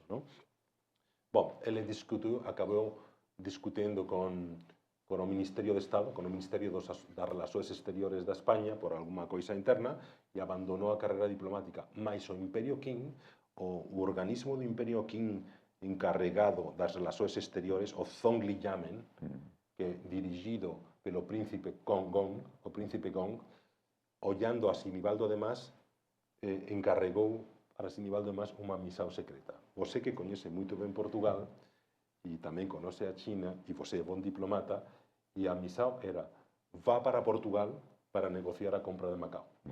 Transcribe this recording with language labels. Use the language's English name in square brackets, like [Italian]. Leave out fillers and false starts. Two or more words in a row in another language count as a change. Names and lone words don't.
[Portuguese] Bom, ele acabou discutindo con o Ministerio de Estado, con o Ministerio das Relações Exteriores da España, por alguma coisa interna, e abandonou a carreira diplomática. Mas o Imperio Qing, o organismo do Imperio Qing encarregado das relações exteriores, o Zhongliyamen, que dirigido pelo príncipe Gong, o príncipe Gong, [Galician] ollando a Sinibaldo de Mas, encarregou para Sinibaldo de Mas unha misión secreta. Você que coñece moito ben Portugal, e tamén conoce a China, e você é bon diplomata, e a misión era, vá para Portugal para negociar a compra de Macao.